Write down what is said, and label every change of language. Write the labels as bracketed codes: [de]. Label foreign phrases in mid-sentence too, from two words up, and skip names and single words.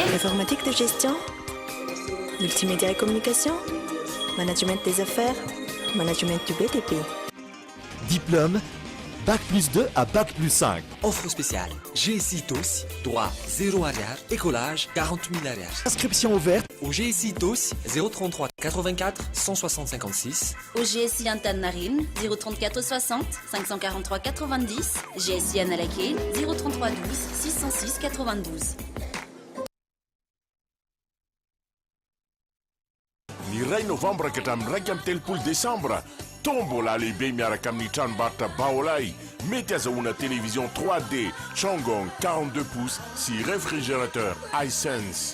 [fr] informatique de gestion, multimédia et communication, management des affaires, management du BTP. Diplôme, Bac plus 2 à Bac plus 5. Offre spéciale, GSI TOS, droit 0 arrière, écolage 40 000 arrière. Inscription ouverte au GSI TOS 033 84 160 56. Au GSI Antanarine 034 60 543 90. GSI Analakane 033 12 606 92. [mg] Ny ray novambra ka hatramin'ny 3 décembre tombola lehibe miaraka amin'ny tranombarotra Vaovao mety azahoana télévision 3D Chongong 42 pouces sy réfrigérateur iSense.